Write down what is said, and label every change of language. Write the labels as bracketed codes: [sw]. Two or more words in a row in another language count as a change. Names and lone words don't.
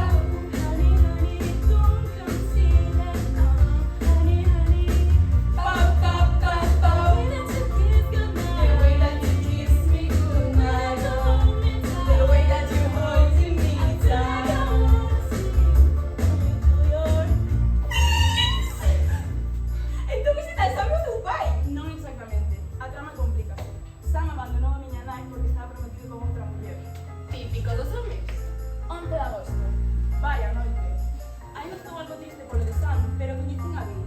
[en] Honey, honey, don't conceal it. Honey, honey, ba ba ba ba. The way that you kiss goodnight. The way that you kiss me goodnight. The way that you holding me tight. I wanna see your. [gl] Entón ese tal Sam é o teu pai? Non exactamente. A trama complícase. Sam abandonou a miña nai porque estaba prometido con outra muller. Típico dos homes. 11 de agosto. Vai a noite. Ainda estou algo triste polo de Sam, pero coñecín a Bill.